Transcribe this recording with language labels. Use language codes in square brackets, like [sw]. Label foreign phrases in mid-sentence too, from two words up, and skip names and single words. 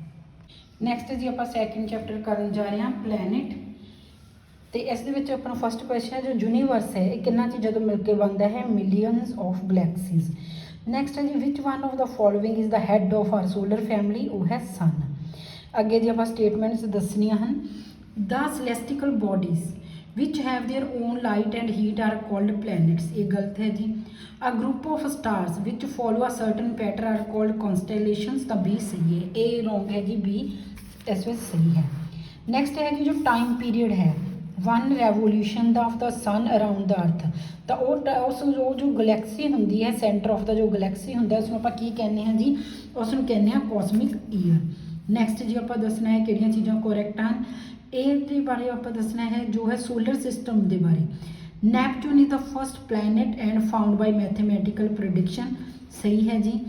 [pa] ਨੈਕਸਟ ਜੀ ਆਪਾਂ [en] second chapter [pa] ਕਰਨ ਜਾ ਰਹੇ ਹਾਂ ਪਲੈਨਟ ਤੇ ਇਸ ਦੇ ਵਿੱਚ ਆਪਣਾ [en] first question [pa] ਹੈ ਜੋ ਯੂਨੀਵਰਸ ਹੈ ਇਹ ਕਿੰਨਾ ਚੀਜ਼ਾਂ ਤੋਂ ਮਿਲ ਕੇ ਬਣਦਾ ਹੈ [en] millions of galaxies. ਨੈਕਸਟ [pa] ਹੈ ਜੀ [en] which one of the following is the head of our solar family [pa] ਉਹ ਹੈ [en] ਸਨ। [pa] ਅੱਗੇ ਜੀ ਆਪਾਂ ਸਟੇਟਮੈਂਟਸ ਦੱਸਣੀਆਂ ਹਨ। [en] the celestial bodies which have their own light and heat are called planets [pa] ਇਹ ਗਲਤ ਹੈ ਜੀ। [en] a group of stars which follow a certain pattern are called constellations [pa] ਤਾਂ B ਸਹੀ ਹੈ। A wrong ਹੈ ਜੀ B ਇਸ ਵਿੱਚ ਸਹੀ ਹੈ। ਨੈਕਸਟ ਹੈ ਜੀ ਜੋ [en] time period [pa] ਹੈ [en] one revolution [pa] ਦਾ [en] of the sun around the earth [pa] ਤਾਂ ਉਸ ਜੋ ਗਲੈਕਸੀ ਹੁੰਦੀ ਹੈ [en] center of the [pa] ਜੋ ਗਲੈਕਸੀ ਹੁੰਦਾ ਉਸ ਨੂੰ ਆਪਾਂ ਕੀ ਕਹਿੰਦੇ ਹਾਂ ਜੀ ਉਸ ਨੂੰ ਕਹਿੰਦੇ ਹਾਂ [en] cosmic year. [pa] ਨੈਕਸਟ ਜੀ ਆਪਾਂ ਦੱਸਣਾ ਹੈ ਕਿਹੜੀਆਂ ਚੀਜ਼ਾਂ ਕੋਰੈਕਟ ਹਨ। ਇਹ ਦੇ ਬਾਰੇ ਆਪਾਂ ਦੱਸਣਾ ਹੈ ਜੋ ਹੈ [en] solar system [pa] ਦੇ ਬਾਰੇ। [en] Neptune is the first planet and found by mathematical prediction [pa] ਸਹੀ ਹੈ ਜੀ।